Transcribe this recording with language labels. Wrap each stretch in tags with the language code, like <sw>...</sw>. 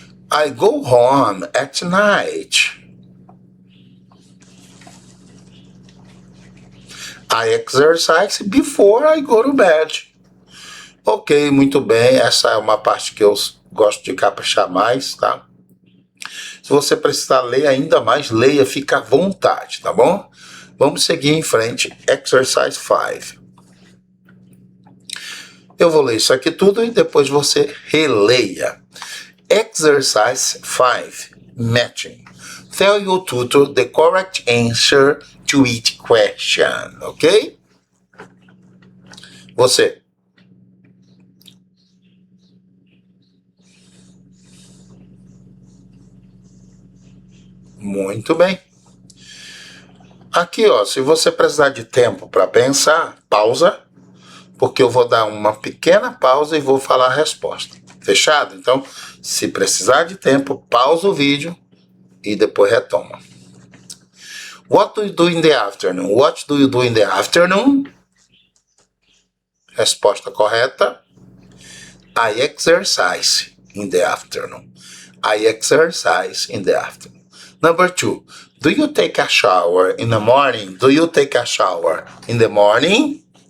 <en>I go home at night. I exercise before I go to bed.</en> <pt>Ok, muito bem. Essa é uma parte que eu gosto de caprichar mais, tá? Se você precisar ler ainda mais, leia, fica à vontade, tá bom? Vamos seguir em frente.</pt> <en>Exercise 5.</en> <pt>Eu vou ler isso aqui tudo e depois você releia.</pt> <en>Exercise 5. Matching. Tell your tutor the correct answer to each question, ok?</en> <pt>Você. Muito bem. Aqui, ó, se você precisar de tempo para pensar, pausa, porque eu vou dar uma pequena pausa e vou falar a resposta. Fechado? Então, se precisar de tempo, pausa o vídeo e depois retoma.</pt> <en>What do you do in the afternoon? What do you do in the afternoon?</en> <pt>Resposta correta.</pt> <en>I exercise in the afternoon. I exercise in the afternoon. Number 2. Do you take a shower in the morning? Do you take a shower in the morning?</en>